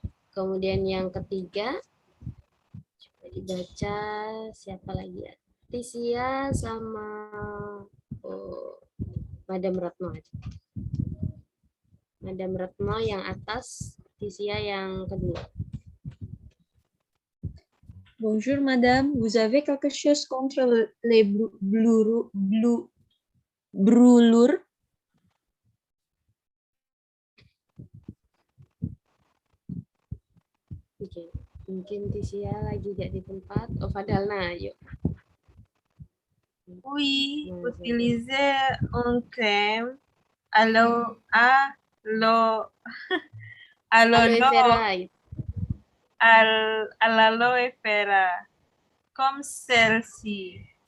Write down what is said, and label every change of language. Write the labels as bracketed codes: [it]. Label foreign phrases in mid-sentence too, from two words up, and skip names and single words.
[id] Kemudian yang ketiga, coba dibaca siapa lagi ya? Tisia sama Madam Retno aja. Madam Retno yang atas, Tisia yang kedua. [fr] Bonjour madame, vous avez quelque chose contre les brûlures? [id] Oke, mungkin Tisia lagi gak di tempat. Oh, Fadalna, yuk. [fr] Oui, utiliser un crème à l'aloe vera, comme celle-ci.